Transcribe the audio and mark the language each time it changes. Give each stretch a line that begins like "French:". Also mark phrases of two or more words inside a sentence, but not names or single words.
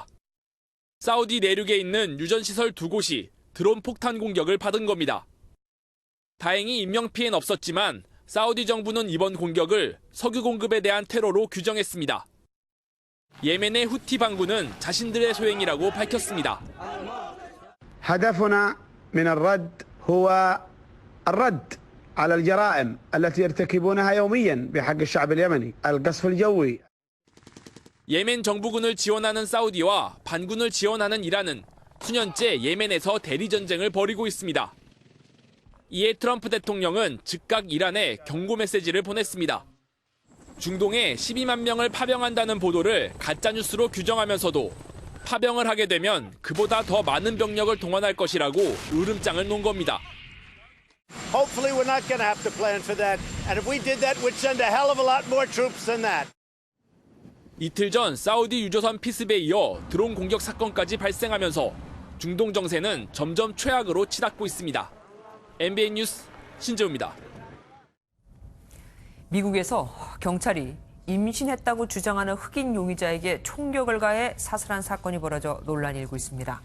Korean: 사우디 내륙에 있는 유전시설 2곳이 드론 폭탄 공격을 받은 겁니다. 다행히 인명피해는 없었지만 사우디 정부는 이번 공격을 석유 공급에 대한 테러로 규정했습니다. 예멘의 후티 반군은 자신들의 소행이라고 밝혔습니다.
Arabic: هدفنا من الرد هو الرد على الجرائم التي يرتكبونها يوميا بحق الشعب اليمني القصف الجوي.
Korean: 예멘 정부군을 지원하는 사우디와 반군을 지원하는 이란은 수년째 예멘에서 대리전쟁을 벌이고 있습니다. 이에 트럼프 대통령은 즉각 이란에 경고 메시지를 보냈습니다. 중동에 12만 명을 파병한다는 보도를 가짜뉴스로 규정하면서도 파병을 하게 되면 그보다 더 많은 병력을 동원할 것이라고 으름장을 놓은 겁니다.
English: Hopefully we're not going to have to plan for that. And if we did that, we'd send a hell of a lot more troops than that.
Korean: 이틀 전 사우디 유조선 피습에 이어 드론 공격 사건까지 발생하면서 중동 정세는 점점 최악으로 치닫고 있습니다. MBN 뉴스 신재우입니다. 미국에서 경찰이 임신했다고 주장하는 흑인 용의자에게 총격을 가해 사살한 사건이 벌어져 논란이 일고 있습니다.